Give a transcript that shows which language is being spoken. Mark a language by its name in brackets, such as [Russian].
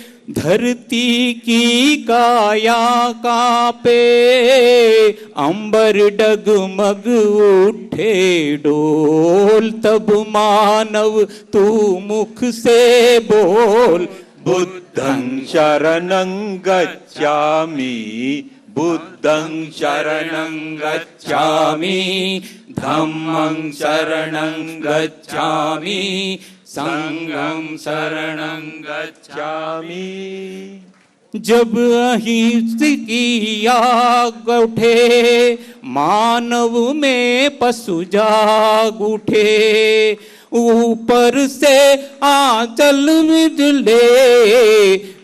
[Hindi] धरती की काया कांपे, अंबर डगमग उठे डोल, तब मानव तू मुख से बोल, [Pali] बुद्धं शरणं गच्छामि, बुद्धं शरणं गच्छामि, धम्मं शरणं गच्छामि, संघं शरणं गच्छामि। [Hindi] जब अहिंसा की आग उठे, मानव में पशु जाग उठे, ऊपर से आंचल मिले।